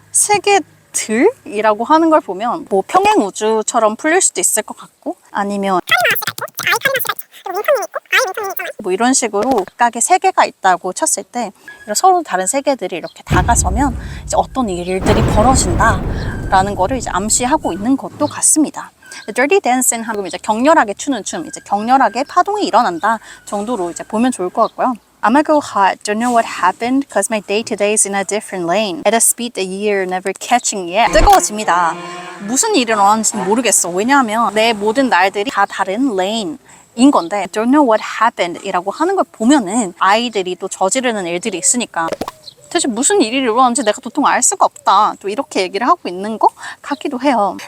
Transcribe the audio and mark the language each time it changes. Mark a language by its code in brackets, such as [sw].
[ko] 세계들이라고 하는 걸 보면 뭐 평행 우주처럼 풀릴 수도 있을 것 같고 아니면 뭐 이런 식으로 각각의 세계가 있다고 쳤을 때 서로 다른 세계들이 이렇게 다가서면 이제 어떤 일들이 벌어진다라는 거를 이제 암시하고 있는 것도 같습니다. Dirty Dancing 하면 이제 격렬하게 추는 춤, 이제 격렬하게 파동이 일어난다 정도로 이제 보면 좋을 것 같고요. [en] I'ma go hot, don't know what happened, cause my day-to-day is in a different lane. At a speed the year never catching yet. [ko] 뜨거워집니다. 무슨 일이 일어나는지는 모르겠어. 왜냐하면 내 모든 날들이 다 다른 레인. 인 건데 [en] don't know what happened [ko] 이라고 하는 걸 보면은 아이들이 또 저지르는 일들이 있으니까 대체 무슨 일이 일어나는지 내가 도통 알 수가 없다. 또 이렇게 얘기를 하고 있는 것 같기도 해요.